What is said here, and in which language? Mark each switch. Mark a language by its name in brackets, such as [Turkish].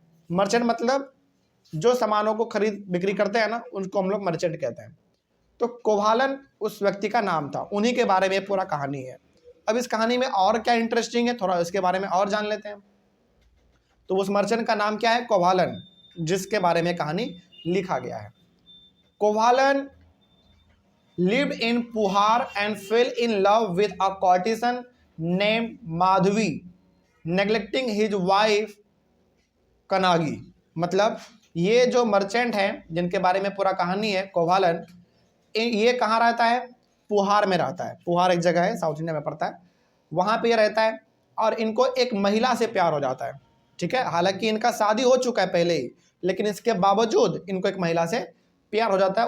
[Hindi] Merchant मतलब जो सामानों को खरीद बिक्री करते हैं ना, उनको हम लोग मर्चेंट कहते हैं। तो कोवालन उस व्यक्ति का नाम था, उन्हीं के बारे में पूरा कहानी है। अब इस कहानी में और क्या इंटरेस्टिंग है, थोड़ा इसके बारे में और जान लेते हैं। तो उस मर्चेंट का नाम क्या है? कोवालन, जिसके बारे में कहानी लिखा गया है। [English] Kovalan lived in Puhar and fell in love with a courtesan named Madhavi, neglecting his wife Kannagi. [Hindi] मतलब ये जो मर्चेंट हैं जिनके बारे में पूरा कहानी है, कोवालन, ये कहाँ रहता है? पुहार में रहता है। पुहार एक जगह है, साउथ इंडिया में पड़ता है। वहाँ पे ये रहता है और इनको एक महिला से प्यार हो जाता है, ठीक है। हालांकि इनका शादी हो चुका है पहले ही, लेकिन इसके बावजूद इनको एक महिला से प्यार हो जाता है।